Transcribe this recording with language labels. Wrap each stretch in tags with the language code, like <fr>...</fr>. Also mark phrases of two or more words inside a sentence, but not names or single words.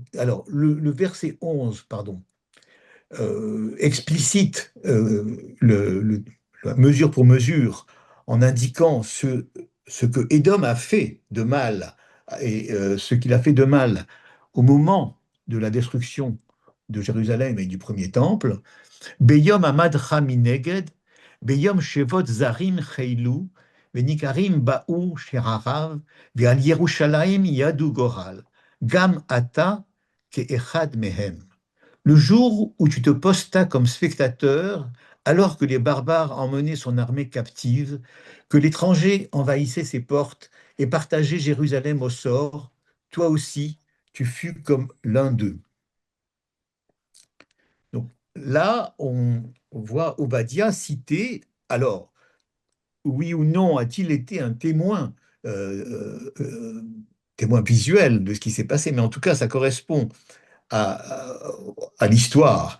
<fr>Alors, le verset 11, pardon, explicite la mesure pour mesure en indiquant ce que Édom a fait de mal et ce qu'il a fait de mal au moment de la destruction de Jérusalem et du premier temple.</fr> <he>ביום עמדך מנגד, ביום שבות זרים חילו, ונכרים באו שעריו, ועל ירושלים ידו גורל, גם אתה כאחד מהם.</he> <fr>Le jour où tu te postas comme spectateur, alors que les barbares emmenaient son armée captive, que l'étranger envahissait ses portes et partageait Jérusalem au sort, toi aussi, tu fus comme l'un d'eux. Donc là, on voit Obadiah cité, alors, oui ou non a-t-il été un témoin, témoin visuel de ce qui s'est passé, mais en tout cas, ça correspond à, à l'histoire.</fr>